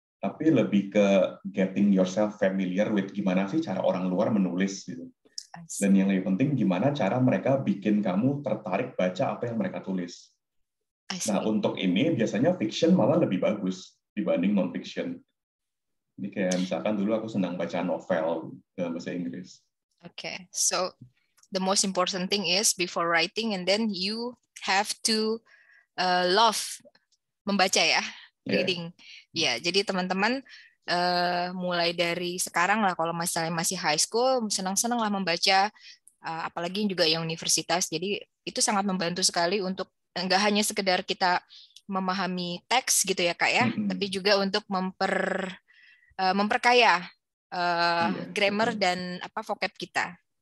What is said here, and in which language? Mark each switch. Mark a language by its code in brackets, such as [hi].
[id] Tapi lebih ke [en] getting yourself familiar with [id] gimana sih cara orang luar menulis gitu. Dan yang lebih penting gimana cara mereka bikin kamu tertarik baca apa yang mereka tulis. Nah, untuk ini biasanya fiction malah lebih bagus dibanding non-fiction. Jadi kayak misalkan dulu aku senang baca novel dalam bahasa Inggris. [en] Okay, so the most important thing is before writing and then you have to love [id] membaca ya, [en] reading. [id] Ya, jadi teman-teman mulai dari sekarang lah kalau misalnya masih high school, senang-senang lah membaca, apalagi juga yang universitas. Jadi itu sangat membantu sekali untuk nggak hanya sekedar kita memahami teks gitu ya Kak ya, tapi juga untuk memperkaya grammar dan vocab kita.